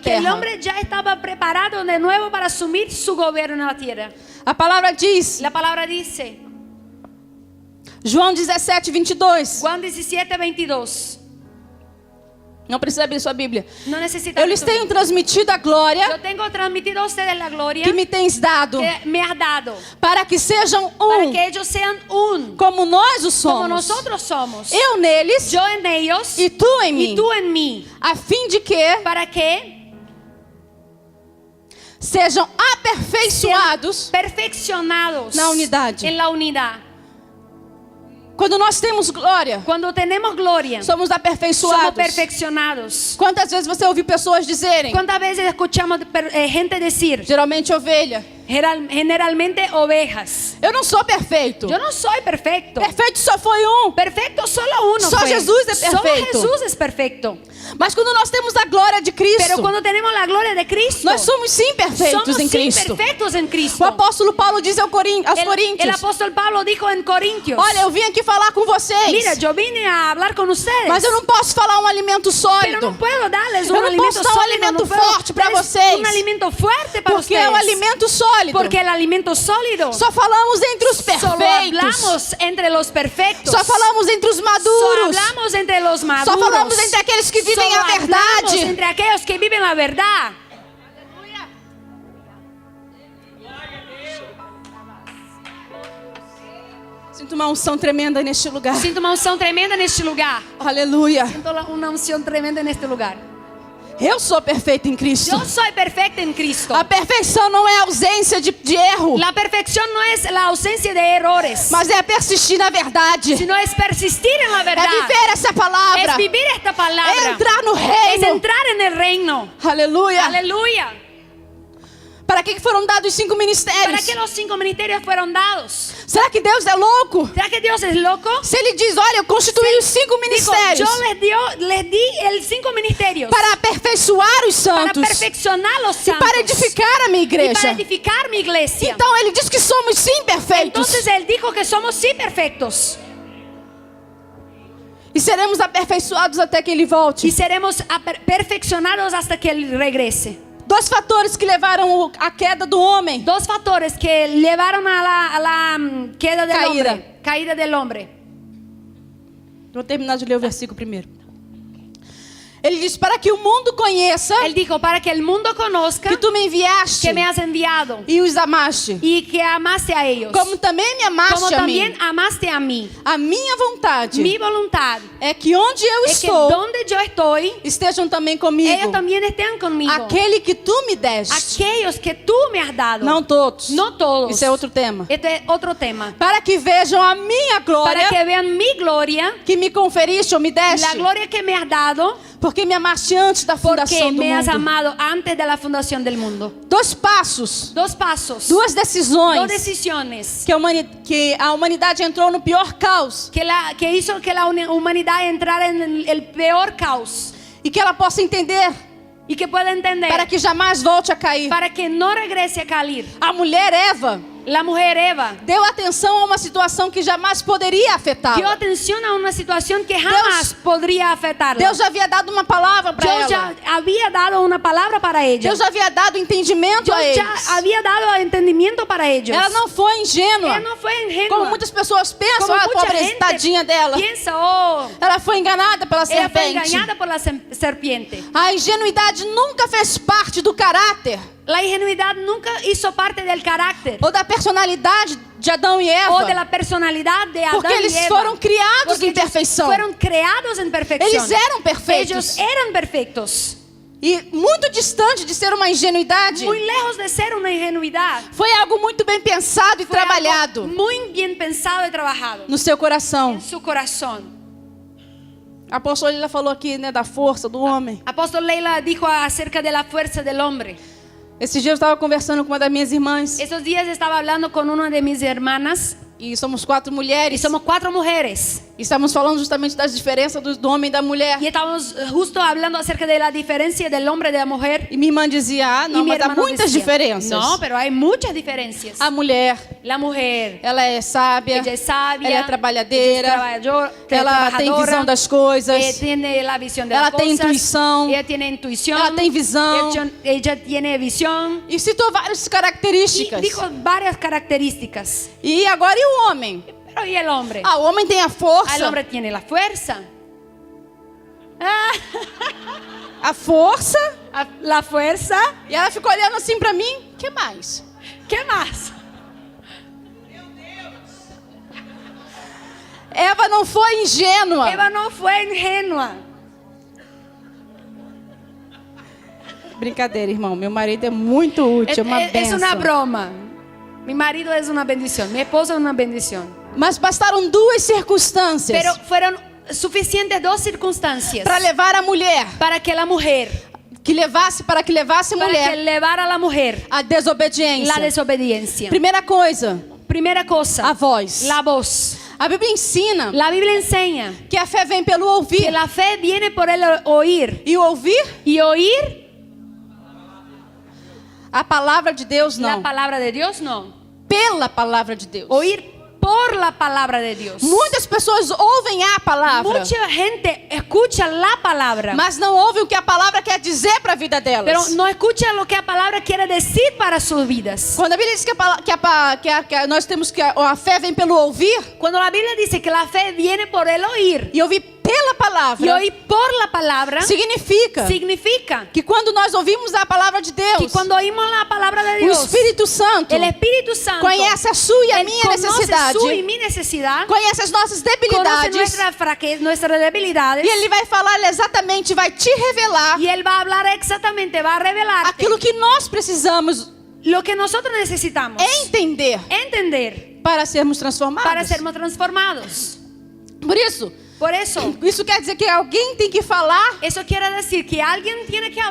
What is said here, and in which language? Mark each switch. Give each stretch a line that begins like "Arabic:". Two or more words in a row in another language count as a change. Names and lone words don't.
Spanish: Y que el
Portuguese: terra.
Spanish: hombre ya estaba preparado de nuevo para asumir su gobierno en la tierra.
Portuguese: A palavra diz,
Spanish: La palabra dice,
Portuguese: João 17:22.
Spanish: Juan 17:22.
Portuguese: Não precisa abrir sua Bíblia.
Spanish: No necesita.
Portuguese: Eu lhes tenho transmitido a glória
Spanish: Yo tengo transmitido a ustedes la gloria
Portuguese: que me tens dado,
Spanish: que me has dado,
Portuguese: para que sejam
Spanish: para
Portuguese: um,
Spanish: que ellos sean un,
Portuguese: como nós o
Spanish: como
Portuguese: somos.
Spanish: nosotros somos.
Portuguese: Eu neles
Spanish: Yo en ellos
Portuguese: e tu em mim,
Spanish: y tú en mí,
Portuguese: a fim de que
Spanish: para que
Portuguese: sejam aperfeiçoados.
Spanish: perfeccionados
Portuguese: Na unidade.
Spanish: en la unidad.
Portuguese: Quando nós temos glória,
Spanish: Cuando tenemos gloria,
Portuguese: somos
Spanish: somos
Portuguese: aperfeiçoados.
Spanish: perfeccionados.
Portuguese: Quantas vezes você ouviu pessoas dizerem,
Spanish: ¿Cuántas veces escuchamos gente decir,
Portuguese: geralmente ovelha,
Spanish: generalmente ovejas?
Portuguese: eu não sou perfeito.
Spanish: Yo no soy perfecto.
Portuguese: Perfeito só foi um.
Spanish: Perfecto solo uno.
Portuguese: Só
Spanish: fue.
Portuguese: Jesus é
Spanish: Solo
Portuguese: perfeito.
Spanish: Jesús es perfecto.
Portuguese: Mas quando nós temos a glória de
Spanish: Pero
Portuguese: Cristo,
Spanish: cuando tenemos la gloria de Cristo,
Portuguese: nós somos sim perfeitos
Spanish: somos
Portuguese: em
Spanish: sí
Portuguese: Cristo.
Spanish: perfectos en Cristo.
Portuguese: O apóstolo Paulo diz aos
Spanish: El
Portuguese: Coríntios:
Spanish: apóstol Pablo dijo en Corintios,
Portuguese: olha, eu vim aqui falar com vocês,
Spanish: mira, yo vine a hablar con ustedes,
Portuguese: mas eu não posso falar um alimento
Spanish: pero
Portuguese: sólido,
Spanish: no puedo darles
Portuguese: Eu
Spanish: un
Portuguese: não
Spanish: alimento
Portuguese: posso dar um
Spanish: sólido,
Portuguese: alimento
Spanish: no puedo
Portuguese: forte pra
Spanish: darles
Portuguese: vocês.
Spanish: un alimento fuerte para
Portuguese: porque
Spanish: ustedes,
Portuguese: é o alimento sólido.
Spanish: porque el alimento sólido
Portuguese: Só falamos entre os
Spanish: solo
Portuguese: perfeitos,
Spanish: hablamos entre los perfectos,
Portuguese: só falamos entre os
Spanish: solo
Portuguese: maduros,
Spanish: hablamos entre los maduros,
Portuguese: só falamos entre aqueles que vivem
Spanish: solo
Portuguese: a verdade.
Spanish: hablamos entre aquellos que viven la verdad.
Portuguese: Sinto uma unção tremenda neste lugar.
Spanish: Siento una unción tremenda en este lugar.
Portuguese: Aleluia.
Spanish: Siento una unción tremenda en este lugar.
Portuguese: Eu sou perfeito em Cristo.
Spanish: Yo soy perfecta en Cristo.
Portuguese: A perfeição não é ausência de erro,
Spanish: La perfección no es la ausencia de errores,
Portuguese: mas é persistir na verdade.
Spanish: sino es persistir en la
Portuguese: É
Spanish: verdad.
Portuguese: viver essa palavra.
Spanish: Es vivir esta palabra.
Portuguese: É entrar no
Spanish: Es
Portuguese: reino.
Spanish: entrar en el reino.
Portuguese: Aleluia.
Spanish: Aleluya.
Portuguese: Para que foram dados 5
Spanish: ¿Para
Portuguese: ministérios?
Spanish: qué los 5 ministerios fueron dados?
Portuguese: Será que Deus é louco?
Spanish: ¿Será que Dios es loco?
Portuguese: Se Ele diz, olha, eu constituí os 5
Spanish: Dijo,
Portuguese: ministérios
Spanish: yo les di el 5 ministerios
Portuguese: para aperfeiçoar os
Spanish: para
Portuguese: santos
Spanish: perfeccionar los
Portuguese: e
Spanish: santos
Portuguese: para edificar a minha
Spanish: y para
Portuguese: igreja.
Spanish: edificar mi iglesia.
Portuguese: Então Ele diz que somos sim perfeitos
Spanish: Entonces Él dijo que somos sí perfectos
Portuguese: e seremos aperfeiçoados até que Ele
Spanish: y
Portuguese: volte.
Spanish: seremos perfeccionados hasta que Él regrese.
Portuguese: 2 fatores que levaram a queda do homem.
Spanish: 2 factores que llevaron a la queda del Caída. hombre, caída del hombre.
Portuguese: Vou terminar de ler o versículo primeiro. Ele diz, para que o mundo conheça
Spanish: Él dijo, para que el mundo conozca
Portuguese: que tu me enviaste
Spanish: que me has enviado
Portuguese: e os amaste,
Spanish: y que amaste a ellos,
Portuguese: como também me
Spanish: como
Portuguese: amaste a mim.
Spanish: también amaste a mí.
Portuguese: A minha vontade
Spanish: Mi voluntad
Portuguese: é que onde eu
Spanish: es que
Portuguese: estou,
Spanish: donde yo estoy,
Portuguese: estejam também comigo.
Spanish: ellos también estén conmigo.
Portuguese: Aquele que tu me deste.
Spanish: Aquellos que tú me has dado.
Portuguese: Não todos.
Spanish: No todos.
Portuguese: Isso é outro tema.
Spanish: Este es otro tema.
Portuguese: Para que vejam a minha glória
Spanish: Para que vean mi gloria,
Portuguese: que me conferiste ou me deste.
Spanish: la gloria que me has dado,
Portuguese: Porque me amaste antes da
Spanish: porque
Portuguese: fundação do
Spanish: me has
Portuguese: mundo.
Spanish: amado antes de la fundación del mundo.
Portuguese: 2 passos,
Spanish: 2 pasos,
Portuguese: 2 decisões
Spanish: 2 decisiones
Portuguese: que a humanidade entrou no pior caos
Spanish: que hizo que la humanidad entrara en el peor caos
Portuguese: e que ela possa entender
Spanish: y que pueda entender
Portuguese: para que jamais volte a cair.
Spanish: para que no regrese a caer.
Portuguese: A mulher Eva
Spanish: La mujer Eva
Portuguese: deu atenção a uma situação que jamais poderia
Spanish: dio
Portuguese: afetá-la.
Spanish: atención a una situación que jamás podría afectarla.
Portuguese: Deus já havia dado uma palavra para
Spanish: Dios
Portuguese: ela.
Spanish: ya había dado una palabra para ella.
Portuguese: Deus já havia dado entendimento
Spanish: Dios
Portuguese: a
Spanish: ya
Portuguese: eles.
Spanish: había dado entendimiento para ellos.
Portuguese: Ela não foi ingênua.
Spanish: Ella no fue ingenua.
Portuguese: Como muitas pessoas pensam,
Spanish: Como
Portuguese: a
Spanish: mucha
Portuguese: pobre
Spanish: gente
Portuguese: tadinha dela.
Spanish: piensa, oh,
Portuguese: Ela foi enganada pela
Spanish: ella fue
Portuguese: serpente.
Spanish: engañada por la serpiente.
Portuguese: A ingenuidade nunca fez parte do caráter
Spanish: La ingenuidad nunca hizo parte del carácter
Portuguese: ou da personalidade de Adão e
Spanish: o de
Portuguese: Eva.
Spanish: la personalidad de Adán
Portuguese: Porque eles
Spanish: y Eva.
Portuguese: foram criados
Spanish: Porque
Portuguese: em
Spanish: ellos
Portuguese: perfeição.
Spanish: fueron creados en perfección.
Portuguese: Eles eram perfeitos.
Spanish: Ellos eran perfectos.
Portuguese: E muito distante de ser uma ingenuidade,
Spanish: Muy lejos de ser una ingenuidad.
Portuguese: foi algo muito bem pensado e
Spanish: Fue
Portuguese: trabalhado
Spanish: algo muy bien pensado y trabajado
Portuguese: no seu coração.
Spanish: en su corazón.
Portuguese: A apóstola Lila falou aqui, né, da força do homem.
Spanish: Apóstol Leila dijo acerca de la fuerza del hombre.
Portuguese: Esse dia eu estava conversando com uma das minhas irmãs
Spanish: Estos días estaba hablando con una de mis hermanas
Portuguese: e somos 4
Spanish: y
Portuguese: mulheres.
Spanish: somos 4 mujeres.
Portuguese: E estamos falando justamente das diferenças do homem e da mulher.
Spanish: Y estábamos justo hablando acerca de la diferencia del hombre y de la mujer.
Portuguese: E minha irmã dizia,
Spanish: Y
Portuguese: não,
Spanish: mi
Portuguese: mas há
Spanish: hermano
Portuguese: muitas
Spanish: decía,
Portuguese: diferenças.
Spanish: no, pero hay muchas diferencias.
Portuguese: A mulher,
Spanish: La mujer,
Portuguese: ela é sábia,
Spanish: ella es sabia,
Portuguese: ela é trabalhadeira,
Spanish: ella
Portuguese: ela tem visão das coisas,
Spanish: tiene la visión de
Portuguese: ela
Spanish: las
Portuguese: tem
Spanish: cosas,
Portuguese: intuição,
Spanish: ella tiene intuición,
Portuguese: ela tem visão.
Spanish: ella tiene visión.
Portuguese: E citou várias
Spanish: Y
Portuguese: características.
Spanish: dijo varias características.
Portuguese: E agora e o homem?
Spanish: Pero ¿y el hombre?
Portuguese: Ah, o homem tem a
Spanish: El
Portuguese: força.
Spanish: hombre tiene la fuerza. Ah,
Portuguese: A força.
Spanish: la fuerza.
Portuguese: E ela ficou olhando assim pra mim. O que mais?
Spanish: ¿Qué más?
Portuguese: Eva não foi ingênua.
Spanish: Eva no fue ingenua.
Portuguese: Brincadeira, irmão. Meu marido é muito útil, é uma
Spanish: Es
Portuguese: benção.
Spanish: una broma. Mi marido es una bendición. Mi esposo es una bendición.
Portuguese: Mas bastaram 2 circunstâncias
Spanish: Pero fueron suficientes 2 circunstancias
Portuguese: para levar a mulher,
Spanish: para que la mujer,
Portuguese: para que levasse a
Spanish: para que
Portuguese: mulher
Spanish: llevara a la mujer
Portuguese: a desobediência.
Spanish: la desobediencia.
Portuguese: Primeira coisa,
Spanish: Primera cosa,
Portuguese: a voz.
Spanish: la voz.
Portuguese: A Bíblia ensina
Spanish: La Biblia enseña
Portuguese: que a fé vem pelo
Spanish: que
Portuguese: ouvir.
Spanish: la fe viene por el oír.
Portuguese: E o ouvir,
Spanish: Y oír
Portuguese: a palavra de Deus
Spanish: la
Portuguese: não.
Spanish: palabra de Dios, no.
Portuguese: Pela palavra de Deus.
Spanish: Oír por la palabra de Dios.
Portuguese: Muitas pessoas ouvem a palavra,
Spanish: Mucha gente escucha la palabra,
Portuguese: mas não ouvem o que a palavra quer dizer para a vida delas.
Spanish: pero no escucha lo que la palabra quiere decir para sus vidas.
Portuguese: Quando a Bíblia diz que nós temos que a fé vem pelo ouvir,
Spanish: Cuando la Biblia dice que la fe viene por el oír
Portuguese: e ouvir pela palavra
Spanish: Y oír por la palabra
Portuguese: significa
Spanish: significa
Portuguese: que quando nós ouvimos a palavra de
Spanish: que
Portuguese: Deus,
Spanish: cuando oímos la palabra de
Portuguese: o
Spanish: Dios,
Portuguese: Espírito Santo
Spanish: el Espíritu Santo
Portuguese: conhece a sua e a
Spanish: Él
Portuguese: minha
Spanish: conoce
Portuguese: necessidade,
Spanish: su y mi necesidad,
Portuguese: conhece as nossas
Spanish: conoce
Portuguese: debilidades,
Spanish: nuestras debilidades,
Portuguese: e Ele vai falar exatamente, vai te revelar
Spanish: y Él va a hablar exactamente, va a revelarte
Portuguese: aquilo que nós precisamos
Spanish: lo que nosotros necesitamos
Portuguese: entender
Spanish: entender
Portuguese: para sermos transformados.
Spanish: para sermos transformados.
Portuguese: Por Isso isso quer dizer que alguém tem que falar
Spanish: quiere decir que alguien tiene que